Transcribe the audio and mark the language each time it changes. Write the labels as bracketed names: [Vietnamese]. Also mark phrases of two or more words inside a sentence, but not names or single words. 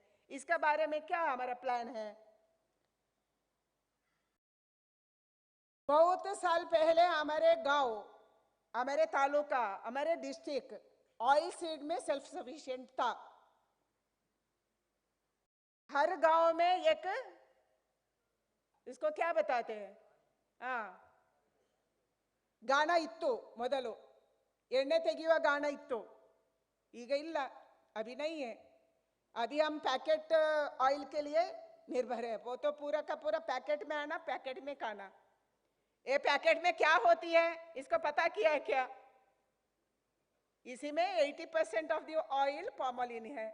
[Hindi] इसके बारे में क्या हमारा प्लान है? बहुत साल पहले हमारे गांव, हमारे तालुका, हमारे डिस्ट्रिक्ट [English] oil seed [Hindi] में [English] self sufficient [Hindi] था। हर गांव में एक, इसको क्या बताते हैं, [Kannada] ಗಾಣ ಇತ್ತು ಮೊದಲು, ಎಣ್ಣೆ ತೆಗೆಯುವ ಗಾಣ ಇತ್ತು, ಈಗ ಇಲ್ಲ, [Hindi] अभी नहीं है। अभी हम [English] packet oil [Hindi] के लिए निर्भर है। वो तो पूरा का पूरा पैकेट में आना, पैकेट में खाना। ये पैकेट में क्या होती है इसको पता किया है क्या? इसी में 80% [English] of the oil palmolein [Hindi] है।